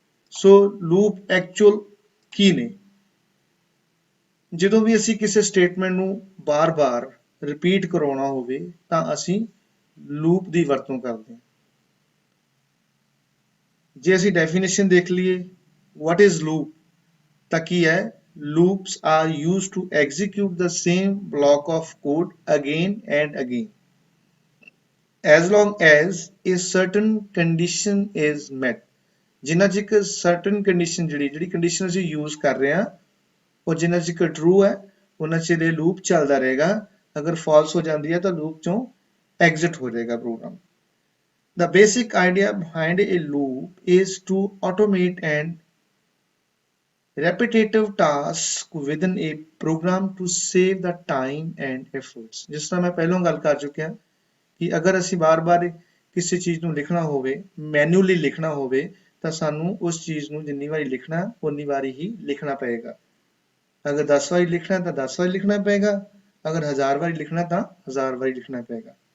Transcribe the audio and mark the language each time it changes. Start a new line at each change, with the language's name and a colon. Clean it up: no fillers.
Punjabi: ਸੋ loop actual ਕੀ ਨੇ? ਜਦੋਂ ਵੀ ਅਸੀਂ ਕਿਸੇ ਸਟੇਟਮੈਂਟ ਨੂੰ ਬਾਰ-ਬਾਰ ਰਿਪੀਟ ਕਰਾਉਣਾ ਹੋਵੇ ਤਾਂ ਅਸੀਂ ਲੂਪ ਦੀ ਵਰਤੋਂ ਕਰਦੇ ਹਾਂ। ਜੇ ਅਸੀਂ ਡੈਫੀਨੇਸ਼ਨ ਦੇਖ ਲਈਏ
English: what is loop
Punjabi: ਤਾਂ ਕੀ ਹੈ?
English: loops are used to execute the same block of code again and again as long as a certain condition is met।
Punjabi: ਜਿੰਨਾ ਚਿਰ
English: certain condition
Punjabi: ਜਿਹੜੀ ਕੰਡੀਸ਼ਨ ਅਸੀਂ ਯੂਜ਼ ਕਰ ਰਹੇ ਹਾਂ ਉਹ ਜਿੰਨਾ ਚਿਰ ਟਰੂ ਹੈ ਉਹਨਾਂ ਚਿਰ ਇਹ ਲੂਪ ਚੱਲਦਾ ਰਹੇਗਾ। ਅਗਰ ਫਾਲਸ ਹੋ ਜਾਂਦੀ ਹੈ ਤਾਂ ਲੂਪ ਚੋਂ ਐਗਜ਼ਿਟ ਹੋ ਜਾਏਗਾ programme.
English: The basic idea behind a loop is to automate and repetitive task within a program to save the time and efforts।
Punjabi: ਜਿਸ ਤਰ੍ਹਾਂ ਮੈਂ ਪਹਿਲਾਂ ਗੱਲ ਕਰ ਚੁੱਕਿਆ ਕਿ ਅਗਰ ਅਸੀਂ ਬਾਰ-ਬਾਰ ਕਿਸੇ ਚੀਜ਼ ਨੂੰ ਲਿਖਣਾ ਹੋਵੇ, ਮੈਨੂਅਲੀ ਲਿਖਣਾ ਹੋਵੇ ਤਾਂ ਸਾਨੂੰ ਉਸ ਚੀਜ਼ ਨੂੰ ਜਿੰਨੀ ਵਾਰੀ ਲਿਖਣਾ ਉਨੀ ਵਾਰੀ ਹੀ ਲਿਖਣਾ ਪਏਗਾ। ਅਗਰ 10 ਵਾਰੀ ਲਿਖਣਾ ਤਾਂ 10 ਵਾਰੀ ਲਿਖਣਾ ਪਏਗਾ। ਅਗਰ 1000 ਵਾਰੀ ਲਿਖਣਾ ਤਾਂ 1000 ਵਾਰੀ ਲਿਖਣਾ ਪਏਗਾ।